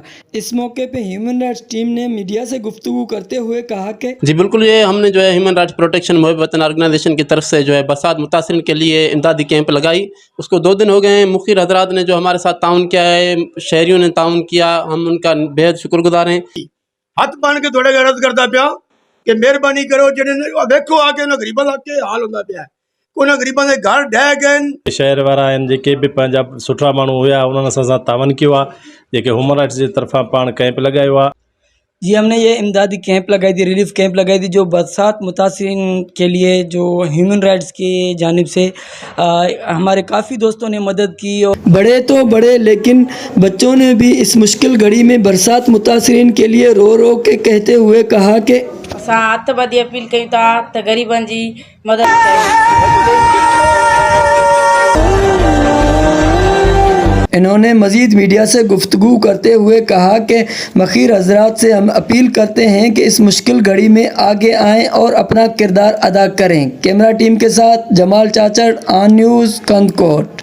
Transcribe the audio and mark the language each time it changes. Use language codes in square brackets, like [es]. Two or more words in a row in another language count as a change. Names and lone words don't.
[ur] اس موقع پہ [en] human rights [ur] ٹیم نے میڈیا سے گفتگو کرتے ہوئے کہا کہ جی بالکل، یہ ہم نے جو ہے [en] human rights protection [ur] محب وطن آرگنائزیشن کی طرف سے جو ہے برسات متاثرین کے لیے امدادی کیمپ لگائی۔ اس کو 2 دن ہو گئے ہیں۔ مخیر حضرات نے جو ہمارے ساتھ تعاون کیا ہے، شہریوں نے تعاون کیا، ہم ان کا بےحد شکر گزار ہیں۔ [skr] ہاتھ بن کے تھوڑے عرض کرتا پیا کہ مہربانی کرو جڑے دیکھو آ کے انہاں غریباں دا کے حال ہوندا پیا ہے۔ کوئی غریباں دے گھر ڈھہ گئے۔ [sd] شہر والا آहिनि जेके बि पंहिंजा सुठा माण्हू हुया उन्हनि सां असां तावन कयो आहे। जेके [en] human rights [sd] जे तरफ़ां पाण कैंप लॻायो आहे। [ur] جی ہم نے یہ امدادی کیمپ لگائی تھی، [en] relief camp [ur] لگائی تھی، جو برسات متاثرین کے لیے جو [en] human rights [ur] کی جانب سے ہمارے کافی دوستوں نے مدد کی۔ اور بڑے تو بڑے لیکن بچوں نے بھی اس مشکل گھڑی میں برسات متاثرین کے لیے رو رو کے کہتے ہوئے کہا کہ [sd] असां हथ ॿधी अपील कयूं था त ग़रीबनि जी मदद कयो। [ur] انہوں نے مزید میڈیا سے گفتگو کرتے ہوئے کہا کہ مخیر حضرات سے ہم اپیل کرتے ہیں کہ اس مشکل گھڑی میں آگے آئیں اور اپنا کردار ادا کریں۔ کیمرہ ٹیم کے ساتھ جمال چاچڑ، آن نیوز، کندکوٹ۔